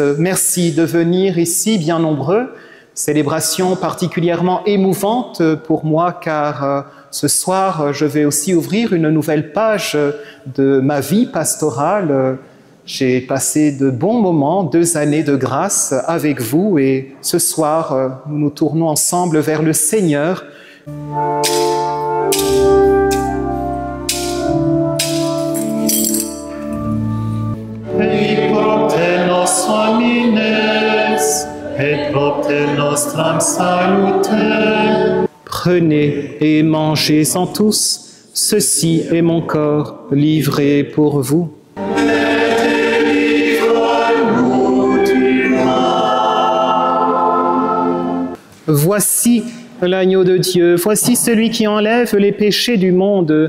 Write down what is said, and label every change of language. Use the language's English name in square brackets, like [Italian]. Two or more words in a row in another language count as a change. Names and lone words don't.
[French] Merci de venir ici bien nombreux. Célébration particulièrement émouvante pour moi car ce soir, je vais aussi ouvrir une nouvelle page de ma vie pastorale. J'ai passé de bons moments, 2 années de grâce avec vous et ce soir, nous nous tournons ensemble vers le Seigneur. [Latin] Et propter nostrum homines, et propter nostram salute. [French] Prenez et mangez-en tous, ceci est mon corps livré pour vous. Voici l'agneau de Dieu, voici celui qui enlève les péchés du monde.